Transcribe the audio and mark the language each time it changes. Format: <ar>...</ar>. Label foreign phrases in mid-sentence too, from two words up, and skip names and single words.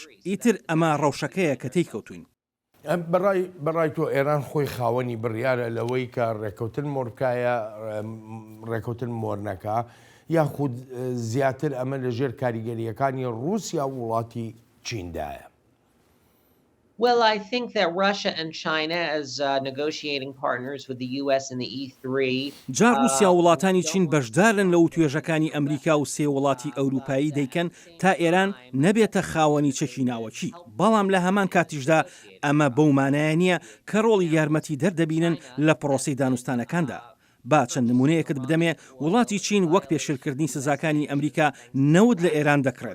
<ckb>ئیتر ئەمە ڕەوشەکەیە کە تێی کەوتوین. بەڕای تۆ ئێران خۆی خاوەنی بڕیارە لەوەی کە ڕێکەوتن مۆرکایە ڕێکەوتن مۆرنەکە یاخود زیاتر ئەمە لەژێر کاریگەریەکانی رووسیا و وڵاتی چیندایە.</ckb> <en>Well, I think that Russia and China, as negotiating partners with the US and the E3,</en> <ckb>جا رووسیا وڵاتانی چین بەشدارن لە توێژەکانی ئەمریکا و سێ وڵاتی ئەوروپایی دەیکەن تا ئێران نەبێتە خاوەنی چەکی ناوەکی. بەڵام لە هەمان کاتیشدا ئەمە بەومانایە نییە کە ڕۆڵی یارمەتی دەردەبینن لە پرۆسی دانوستانەکاندا. با چەند نمونەیەکت بدەمێ وڵاتی چین وەک پێشلکردنی سزاکانی ئەمریکا نەود لە ئێران دەکرێت.</ckb>